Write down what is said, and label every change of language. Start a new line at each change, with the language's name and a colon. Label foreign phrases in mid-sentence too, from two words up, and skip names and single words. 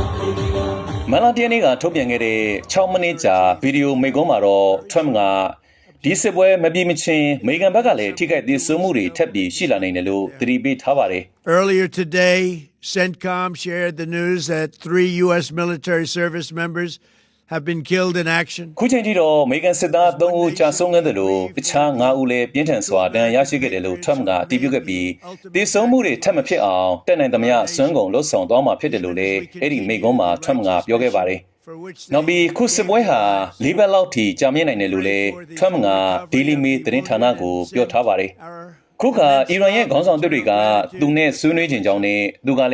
Burmese: မန်လာတရနေ့ကထုတ်ပြန်ခဲ့တဲ့6မိနစ်ကြာဗီဒီယိုမိန့်ခွန်းမှာတော့ Trump ကဒီစစ်ပွဲမပြေမချင်းအမေရိကန်ဘက်ကလည်းထိခိုက်သေးဆုံးမှုတွေထပ်ပြီးရှိလာနိုင်တယ်လို့သတိပေးထားပါတယ်
English: Earlier today, CENTCOM shared the news that 3 U.S. military service members have been killed in action.
Burmese: ခုချိန်ထိတော့အမေရိကန်စစ်သား3ဦးကြာဆုံးခဲ့တယ်လို့တခြား9ဦးလည်းပြင်းထန်စွာဒဏ်ရာရရှိခဲ့တယ်လို့ထရမ့်ကအတည်ပြုခဲ့ပြီးသေဆုံးမှုတွေထပ်မဖြစ်အောင်တက်နိုင်သမျှစွမ်းကုန်လှုပ်ဆောင်သွားမှာဖြစ်တယ်လို့လည်းအဲ့ဒီမိန့်ခွန်းမှာထရမ့်ကပြောခဲ့ ပါတယ်နောက်ပြီးခုစစ်ပွဲဟာ၄ဘက်လောက်ထိကြာမြင့်နိုင်တယ်လို့လည်းထရမ့်က Daily Mail သတင်းဌာနကိုပြောထားပါတယ်ခုခါအီရန်ရဲ့ခေါင်းဆောင်တွေတွေကသူနဲ့ဆွေးနွေးခြင်းကြောင့်နဲ့သူက